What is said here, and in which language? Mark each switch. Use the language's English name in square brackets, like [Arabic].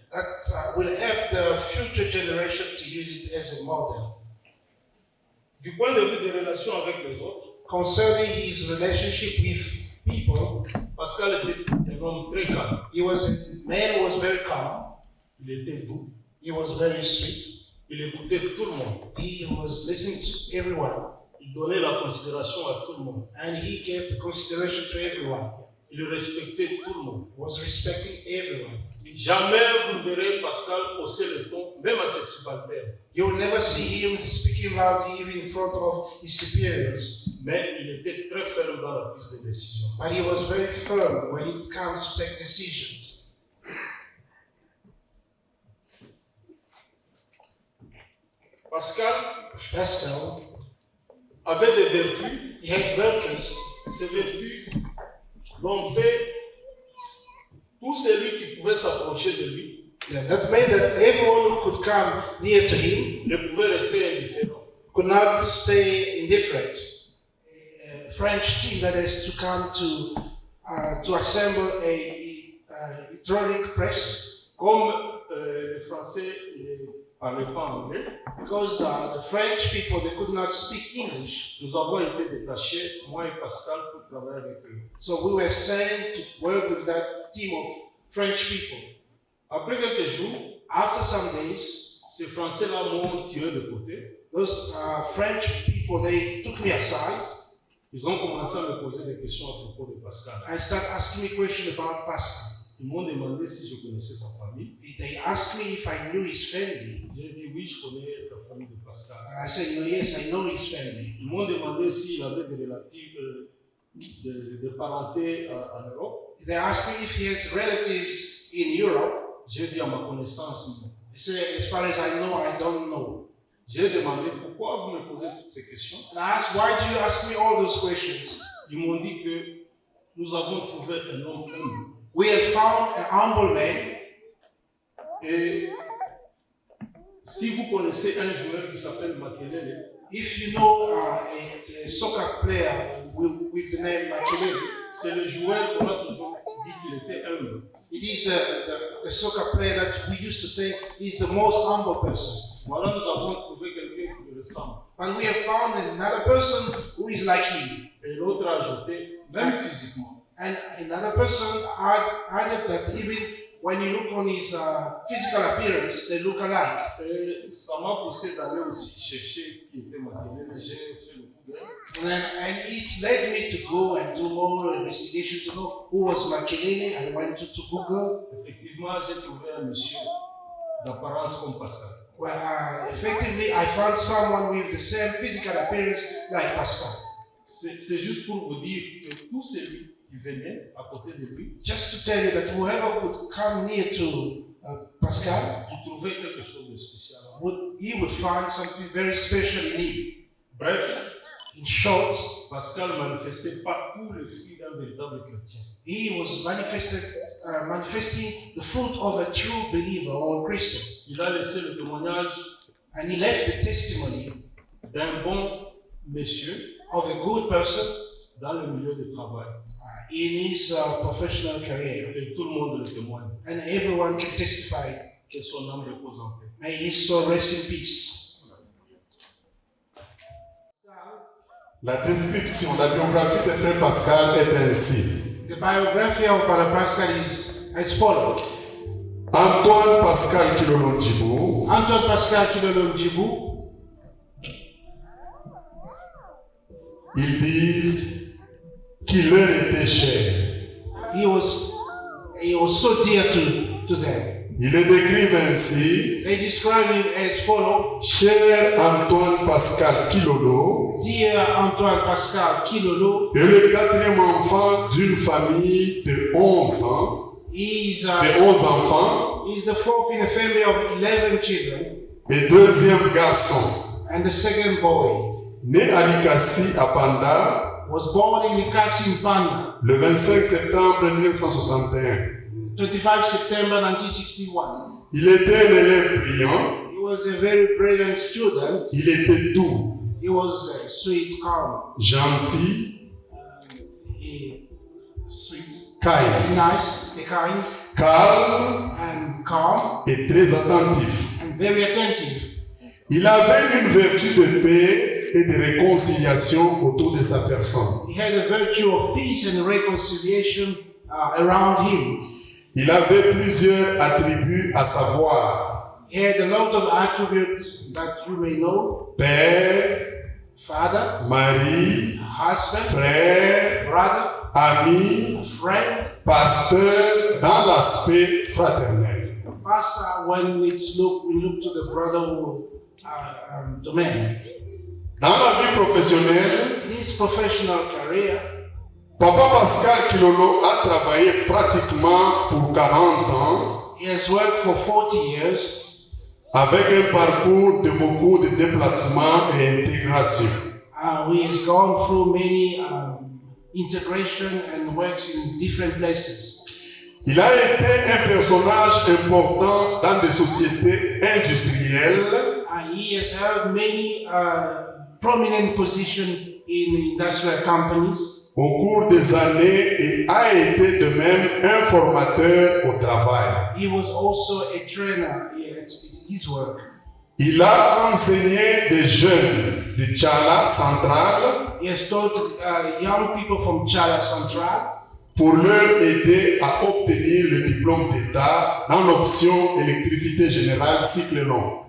[English] That will help the future generation to use it as a model. [French] Du point de vue des relations avec les autres, [English] Concerning his relationship with people, [French] Pascal était un homme très calme. [English] he was a man who was very calm. [French] Il était doux. [English] He was very sweet. [French] Il écoutait tout le monde. [English] He was listening to everyone, [French] Il donnait la considération à tout le monde. [English] and he gave the consideration to everyone. [French] Il respectait tout le monde. [English] He was respecting everyone. [French] Jamais vous ne verrez Pascal hausser le ton, même à ses subalternes. [English] You will never see him speaking loudly even in front of his superiors. [French] Mais il était très ferme dans la prise de décision. [English] But he was very firm when it comes to take decisions. [French] Pascal Pascal, avait des vertus. [English] he had virtues. [French] Ces vertus l'ont fait tout celui qui pouvait s'approcher de lui [English] That made that everyone who could come near to him [French] ne pouvait rester indifférent. [English] could not stay indifferent. A French team that has to come to assemble a hydraulic press, [French] Comme les Français ne parlaient pas anglais, [English] because the French people, they could not speak English. [French] nous avons été détachés, moi et Pascal, pour travailler avec eux. [English] So we were sent to work with that team of French people. [French] Après quelques jours, [English] After some days, [French] ces Français-là m'ont tiré de côté. [English] those French people, they took me aside [French] Ils ont commencé à me poser des questions à propos de Pascal. [English] and started asking me questions about Pascal. [French] Ils m'ont demandé si je connaissais sa famille. [English] They asked me if I knew his family. [French] J'ai dit oui, je connais la famille de Pascal. [English] I said, no, yes, I know his family. [French] Ils m'ont demandé s'il avait des relatifs de parenté en Europe. [English] They asked me if he has relatives in Europe. [French] J'ai dit à ma connaissance, non. [English] He said, as far as I know, I don't know. [French] J'ai demandé pourquoi vous me posez toutes ces questions. [English] And I asked, why do you ask me all those questions? [French] Ils m'ont dit que nous avons trouvé un homme humble. [English] We have found a humble man. [French] Et si vous connaissez un joueur qui s'appelle Makelele, [English] If you know a soccer player with the name Makelele, [French] c'est le joueur qu'on a toujours dit qu'il était humble. [English] it is the soccer player that we used to say is the most humble person. [French] Voilà, nous avons trouvé quelqu'un qui le ressemble. [English] But we have found another person who is like him. [French] Et l'autre a ajouté, même physiquement. [English] And another person added that even when you look on his physical appearance, they look alike. [French] Et ça m'a poussé d'aller aussi chercher qui était Makelele. J'ai fait le coup d'œil. [English] And it led me to go and do more investigation to know who was Makelele. I went to Google. [French] Effectivement, j'ai trouvé un monsieur d'apparence comme Pascal. [English] Well, effectively, I found someone with the same physical appearance like Pascal. [French] C'est juste pour vous dire que tout celui qui venait à côté de lui, [English] Just to tell you that whoever would come near to Pascal, [French] il trouvait quelque chose de spécial. [English] he would find something very special in him. [French] Bref, [English] In short, [French] Pascal manifestait pas tous les fruits d'un véritable chrétien. [English] he was manifesting the fruit of a true believer or Christian. [French] Il a laissé le témoignage [English] And he left the testimony [French] d'un bon monsieur [English] of a good person [French] dans le milieu du travail. [English] in his professional career. [French] Et tout le monde le témoigne. [English] And everyone can testify. [French] Que son âme repose en paix. [English] May his soul rest in peace. [French] La description, la biographie de Frère Pascal est ainsi. [English] The The biography of Brother Pascal is as follows. [French] Antoine Pascal Kilolo Ndjibou, [English] Antoine Pascal Kilolo Ndjibou, [French] ils disent qu'il leur était cher. [English] he was so dear to them. [French] Ils le décrivent ainsi: [English] They describe him as follows. [French] cher Antoine Pascal Kilolo [English] Dear Antoine Pascal Kilolo, [French] est le quatrième enfant d'une famille de 11 ans, [English] he's [French] de 11 enfants, [English] the fourth in a family of 11 children [French] et deuxième garçon. [English] and the second boy. [French] Né à Likasi à Panda [English] Was born in Likasi in Panda, [French] le 25 septembre 1961. [English] 25 September 1961. [French] Il était un élève brillant, [English] He was a very brilliant student. [French] il était doux, [English] He was sweet, calm, [French] gentil, [English] sweet, kind, nice, kind, [French] calme [English] and calm, [French] et très attentif. [English] and very attentive. [French] Il avait une vertu de paix et de réconciliation autour de sa personne. [English] He had a virtue of peace and reconciliation around him. [French] Il avait plusieurs attributs à savoir: [English] He had a lot of attributes that you may know: [French] père, [English] father, [French] mari, [English] husband, [French] frère, [English] brother, [French] ami, [English] friend, [French] pasteur dans l'aspect fraternel. [English] pastor. When we look to the brotherhood domain. [French] Dans la vie professionnelle, [English] In his professional career, [French] Papa Pascal Kilolo a travaillé pratiquement pour 40 ans [English] he has worked for 40 years [French] avec un parcours de beaucoup de déplacements et intégration. [English] He has gone through many integration and works in different places. [French] Il a été un personnage important dans des sociétés industrielles [English] He has held many prominent positions in industrial companies [French] au cours des années et a été de même un formateur au travail. [English] He was also a trainer. It's his work. [French] Il a enseigné des jeunes de Tchala Central [English] He has taught young people from Chala Central [French] pour leur aider à obtenir le diplôme d'État dans l'option électricité générale cycle long.